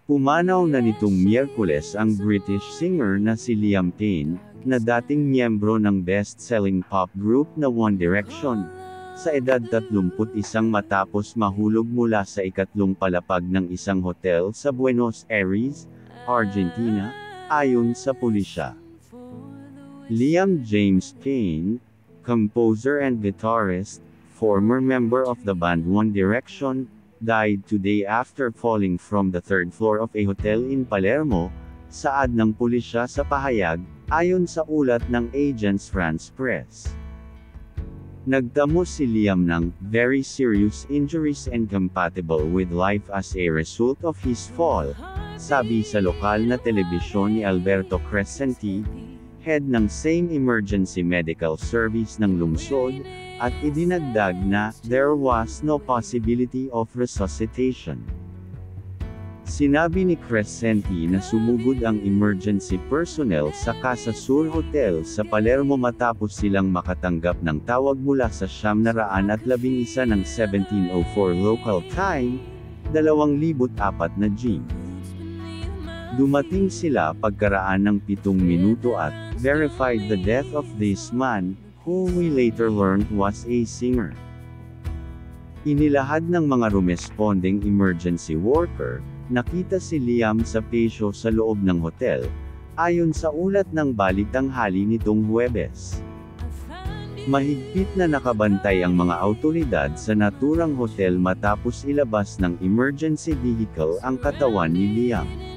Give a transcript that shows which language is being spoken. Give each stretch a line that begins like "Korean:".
Filipino: Pumanaw na nitong Miyerkules ang British singer na si Liam Payne, na dating miyembro ng best-selling pop group na One Direction, sa edad 31 matapos mahulog mula sa ikatlong palapag ng isang hotel sa Buenos Aires, Argentina, ayon sa pulisya.
English: Liam James Payne, composer and guitarist, former member of the band One Direction, died today after falling from the third floor of a hotel in Palermo,
Filipino: saad ng pulisya sa pahayag, ayon sa ulat ng Agence France-Presse. Nagtamo si Liam ng
English: very serious injuries incompatible with life as a result of his fall,
Filipino: sabi sa lokal na telebisyon ni Alberto Crescenti, head ng same emergency medical service ng lungsod, at idinagdag na
English: there was no possibility of resuscitation.
Filipino: Sinabi ni Crescenti na sumugod ang emergency personnel sa Casa Sur Hotel sa Palermo matapos silang makatanggap ng tawag mula sa 911 ng 1704 local time, 2004 na GMT. Dumating sila pagkaraan ng 7 minuto at
English: verified the death of this man, who we later learned was a singer.
Filipino: Inilahad ng mga responding emergency worker, nakita si Liam sa patio sa loob ng hotel, ayon sa ulat ng Balitanghali nitong Huwebes. Mahigpit na nakabantay ang mga awtoridad sa naturang hotel matapos ilabas ng emergency vehicle ang katawan ni Liam.